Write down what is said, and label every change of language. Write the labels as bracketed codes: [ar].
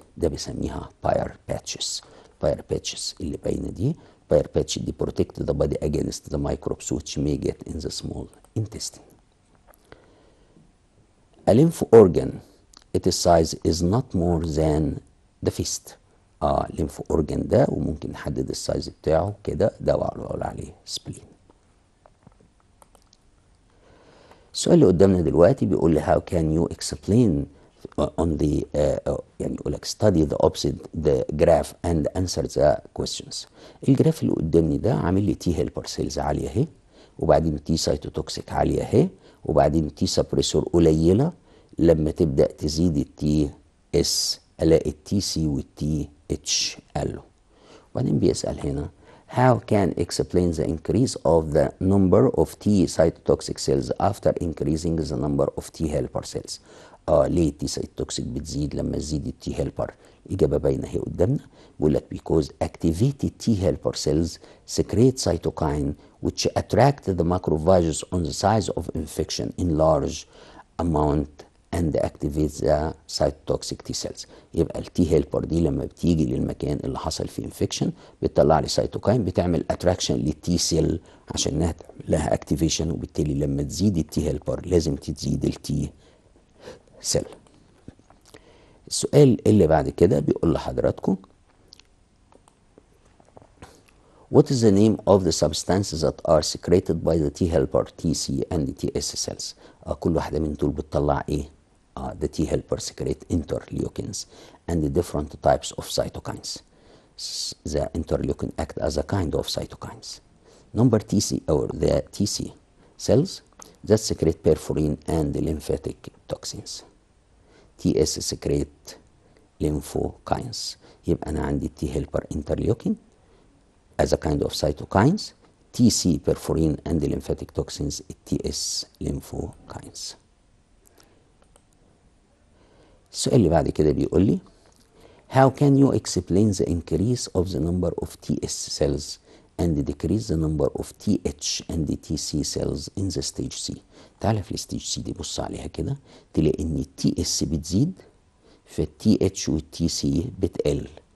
[ar] ده بيسميها [en] Peyer's patches. Peyer's patches [ar] اللي باينه دي [en] Peyer's patch دي protect the body against the microbes which may get in the small intestine. A lymph organ, its size is not more than the fist. [ar] lymph organ ده وممكن نحدد السايز بتاعه كده، ده بقول عليه spleen. السؤال اللي قدامنا دلوقتي بيقول لي [en] how can you explain on the [ar] يعني يقول لك [en] study the opposite the graph and answer the questions. [ar] الجراف اللي قدامي ده عامل لي تي هيلبر سيلز عاليه اهي، وبعدين تي سايتوتوكسيك عاليه اهي، وبعدين تي سبريسور قليله. لما تبدا تزيد التي اس الاقي التي سي والتي اتش قالوا. وبعدين بيسال هنا [en] how can explain the increase of the number of T cytotoxic cells after increasing the number of T helper cells. [ar] ليه التي سايتوتوكسيك بتزيد لما تزيد التي هيلبر؟ إجابة باينة هي قدامنا، بيقول لك [en] because activated T helper cells secrete cytokine which attract the macrophages on the size of infection in large amount and activates the cytotoxic T cells. [ar] يبقى التي هيلبر دي لما بتيجي للمكان اللي حصل فيه انفكشن بتطلع لي سيتوكاين بتعمل اتراكشن للتي سيل عشان انها لها اكتيفيشن، وبالتالي لما تزيد التي هيلبر لازم تزيد التي سيل. السؤال اللي بعد كده بيقول لحضراتكم [en] What is the name of the substances that are secreted by the T helper TC and the TS cells? [ar] كل واحدة من دول بتطلع ايه؟ [en] The T helper secrete interleukins and the different types of cytokines. The interleukin act as a kind of cytokines. Number TC or the TC cells that secrete perforin and the lymphatic toxins. TS secrete lymphokines. [ar] يبقى أنا عندي [en] T helper interleukin as a kind of cytokines, TC perforin and the lymphatic toxins, TS lymphokines. [ar] السؤال اللي بعد كده بيقول لي [en] how can you explain the increase of the number of TS cells and decrease the number of TH and TC cells in the stage C. [ar] تعالى في الستيج سي دي بص عليها كده، تلاقي ان التي اس بتزيد فالتي اتش والتي سي بتقل.